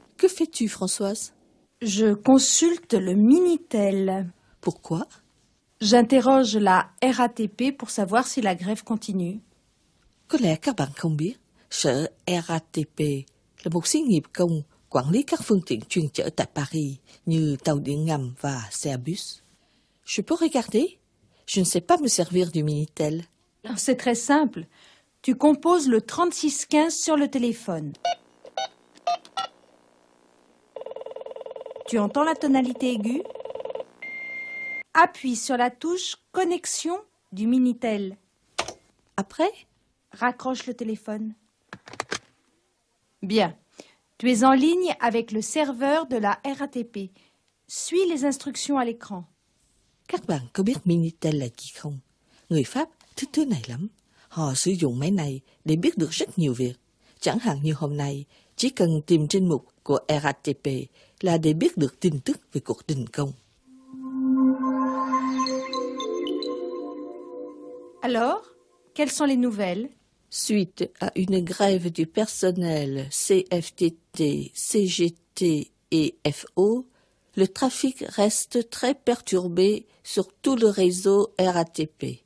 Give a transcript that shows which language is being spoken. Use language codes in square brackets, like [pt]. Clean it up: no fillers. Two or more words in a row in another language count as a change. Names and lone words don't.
[fr] fais-tu, Françoise? Je consulte le Minitel. Pourquoi? J'interroge la RATP pour savoir si la grève continue. [vi] Có lẽ các bạn không biết, sở RATP là một xí nghiệp công quản lý các phương tiện chuyên chở tại Paris như tàu điện ngầm và xe bus. [fr] Je peux regarder? Je ne sais pas me servir du Minitel. C'est très simple. Tu composes le 3615 sur le téléphone. Tu entends la tonalité aiguë? Appuie sur la touche connexion du Minitel. Après? Raccroche le téléphone. Bien. Tu es en ligne avec le serveur de la RATP. Suis les instructions à l'écran. [vi] Các bạn có biết Minitel là gì không? Người Pháp thích thứ này lắm. Họ sử dụng máy này để biết được rất nhiều việc. Chẳng hạn như hôm nay, chỉ cần tìm trên mục của RATP là để biết được tin tức về cuộc đình công. [fr] Alors, quelles sont les nouvelles? Suite à une grève du personnel CFTT, CGT et FO, le trafic reste très perturbé sur tout le réseau RATP.